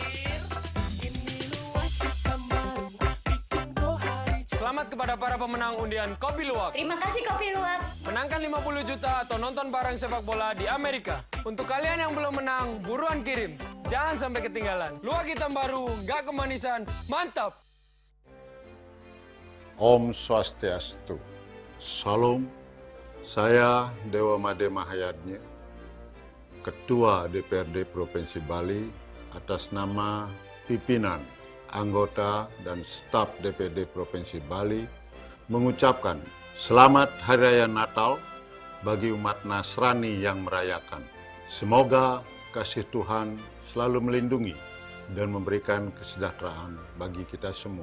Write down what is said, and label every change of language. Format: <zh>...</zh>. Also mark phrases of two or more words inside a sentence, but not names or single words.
<id>Selamat kepada para pemenang undian Kopi Luwak. Terima kasih Kopi Luwak. Menangkan 50 juta atau nonton bareng sepak bola di Amerika. Untuk kalian yang belum menang, buruan kirim. Jangan sampai ketinggalan. Luwak hitam baru, gak kemanisan, mantap.</id> <ban>Om Swastiastu.</ban> <id>Salam, saya Dewa Made Mahayadnya, Ketua DPRD Provinsi Bali atas nama pimpinan, anggota, dan staf DPRD Provinsi Bali mengucapkan Selamat Hari Raya Natal bagi umat Nasrani yang merayakan. Semoga kasih Tuhan selalu melindungi dan memberikan kesejahteraan bagi kita semua.</id>